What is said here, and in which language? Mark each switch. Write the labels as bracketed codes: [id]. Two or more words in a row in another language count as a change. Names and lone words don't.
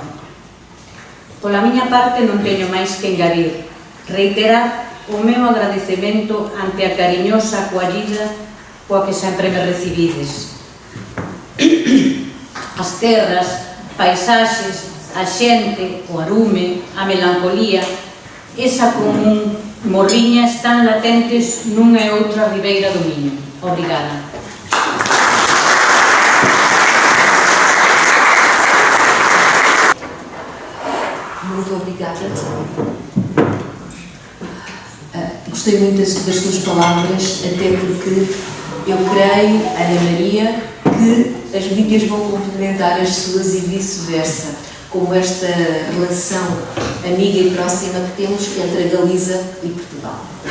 [gl] Pola miña parte non teño máis que engadir, reiterar o meu agradecemento ante a cariñosa acollida coa que sempre me recibides. As terras, paisaxes, a xente, o arume, a melancolía, esa común morriña están latentes nunha e outra ribeira do Miño. [pt] Obrigada. Muito obrigada. Gostei muito das suas palavras, até porque eu creio, Ana Maria, que as minhas vão complementar as suas e vice-versa, como esta relação amiga e próxima que temos entre a Galiza e Portugal.